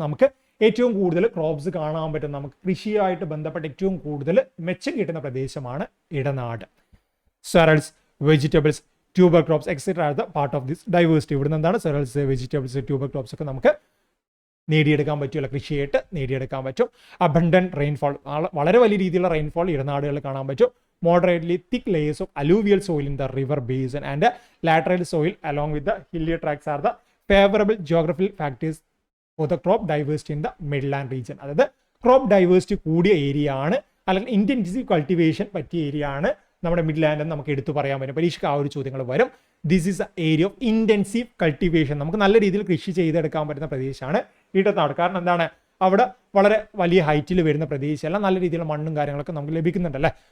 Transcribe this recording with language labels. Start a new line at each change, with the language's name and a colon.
Malayalam: നമുക്ക് ഏറ്റവും കൂടുതൽ ക്രോപ്സ് കാണാൻ പറ്റും, നമുക്ക് കൃഷിയായിട്ട് ബന്ധപ്പെട്ട് ഏറ്റവും കൂടുതൽ മെച്ചം കിട്ടുന്ന പ്രദേശമാണ് ഇടനാട്.
English: Cereals, vegetables, tuber crops etcetera are the part of this diversity.
Malayalam: ഇവിടുന്ന് എന്താണ് സെറൽസ്, വെജിറ്റബിൾസ്, ട്യൂബർ ക്രോപ്സ് ഒക്കെ നമുക്ക് നേടിയെടുക്കാൻ പറ്റുമല്ല, കൃഷിയായിട്ട് നേടിയെടുക്കാൻ പറ്റും. അബണ്ടന്റ് റെയിൻഫോൾ, വളരെ വലിയ രീതിയിലുള്ള റെയിൻഫോൾ ഇടനാടുകളിൽ കാണാൻ പറ്റും.
English: Moderately thick layers of alluvial soil in the river basin and lateral soil along with the hilly tracts are the favorable geographical factors for the crop diversity in the midland region.
Malayalam: അതായത് crop diversity കൂടിയ area ആണ്, അല്ലെങ്കിൽ intensive cultivation പറ്റിയ area ആണ് നമ്മുടെ Midland എന്ന് നമുക്ക് എടുത്തു പറയാൻ പറ്റും. പരീക്ഷയ്ക്ക് ആ ഒരു ചോദ്യങ്ങൾ വരും.
English: This is a area of intensive cultivation.
Malayalam: നമുക്ക് നല്ല രീതിയിൽ കൃഷി ചെയ്തെടുക്കാൻ പറ്റുന്ന പ്രദേശമാണ് ഇടനാട്. കാരണം എന്താണ്, അവിടെ വളരെ വലിയ ഹൈറ്റിൽ വരുന്ന പ്രദേശമല്ല, നല്ല രീതിയിലുള്ള മണ്ണും കാര്യങ്ങളൊക്കെ നമുക്ക് ലഭിക്കുന്നുണ്ടല്ലേ.